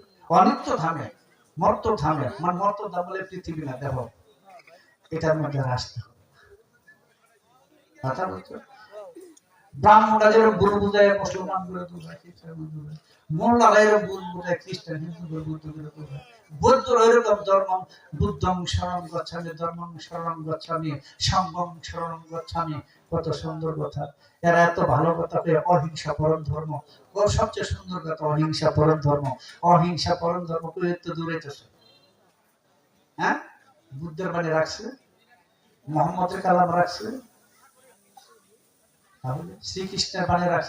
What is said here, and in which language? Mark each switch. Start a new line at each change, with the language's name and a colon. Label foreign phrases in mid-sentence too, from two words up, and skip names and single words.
Bangla: অনিত্য ধামে, মর্ত ধামে, মানে মর্ত ধাম বলে পৃথিবী না, দেখো এটার মধ্যে আসতে হবে। কথা বলছো? ব্রাহ্মণরা যেরকম গুরু বুঝায়, মুসলমান গুলো বুঝায়, খ্রিস্টান বুঝায়, মোল্লারা এরকম গুরু বুঝায়, খ্রিস্টান হিন্দু বুদ্ধ গুলো বুঝায়, বৌদ্ধরা এরকম
Pali: ধর্মং বুদ্ধং শরণং গচ্ছামি, ধর্মং শরণং গচ্ছামি, সংঘং শরণং গচ্ছামি।
Bangla: কত সুন্দর কথা! এরা এত ভালো কথা পেয়ে অহিংসা পরম ধর্ম, ও সবচেয়ে সুন্দর কথা, অহিংসা পরম ধর্ম। অহিংসা পরম ধর্ম করে তো দূরেতেছে, হ্যাঁ? বুদ্ধের বাণী রাখছে, মোহাম্মদের কালাম রাখছে, তাহলে শ্রীকৃষ্ণের বাণী রাখছে।